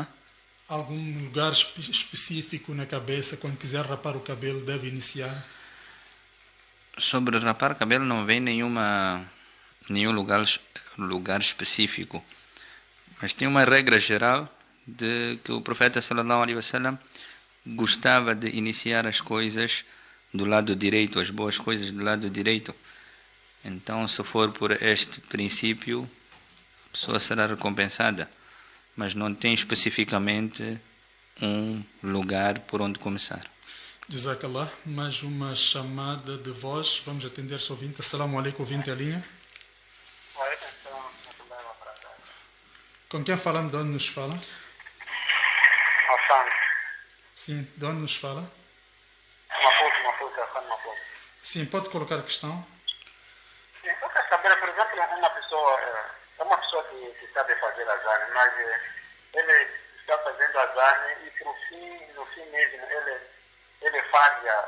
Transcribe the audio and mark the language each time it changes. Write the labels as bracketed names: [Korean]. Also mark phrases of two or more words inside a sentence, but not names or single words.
[Portuguese] lugar específico na cabeça, quando quiser rapar o cabelo, deve iniciar? Sobre rapar cabelo não vem nenhum lugar específico, mas tem uma regra geral de que o profeta [Arabic] صلى الله عليه وسلم [Portuguese] gostava de iniciar as coisas do lado direito, as boas coisas do lado direito. Então, se for por este princípio, a pessoa será recompensada, mas não tem especificamente um lugar por onde começar. Jazakallah, mais uma chamada de voz. Vamos atender esse ouvinte. [Arabic] السلام عليكم, [Portuguese] ouvinte a linha. Com quem falamos? De onde nos fala? Hassan. Sim, de onde nos fala? Maputo, Hassan Maputo. Sim, pode colocar a questão. Sim, eu quero saber, por exemplo, uma pessoa que sabe fazer azane, mas ele está fazendo azane e no fim mesmo ele falha.